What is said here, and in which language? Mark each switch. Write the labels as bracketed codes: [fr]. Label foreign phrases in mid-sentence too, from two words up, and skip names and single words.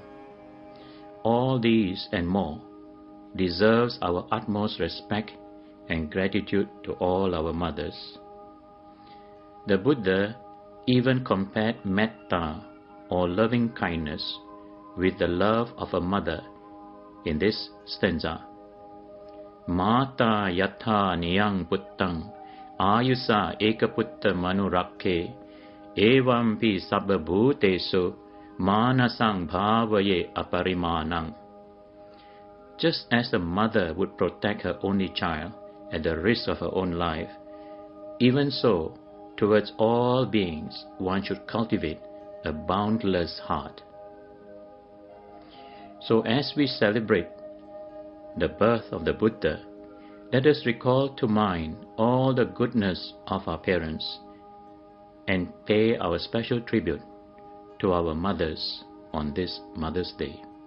[en] All these and more deserves our utmost respect and gratitude to all our mothers. The Buddha even compared metta, or loving kindness, with the love of a mother in this stanza. [pi] Mata yatha niyang puttang ayusa ekaputta manurakke evampi sabba bhutesu manasang bhavaye aparimanang. [en] Just as the mother would protect her only child at the risk of her own life, even so, towards all beings, one should cultivate a boundless heart. So as we celebrate the birth of the Buddha, let us recall to mind all the goodness of our parents and pay our special tribute to our mothers on this Mother's Day.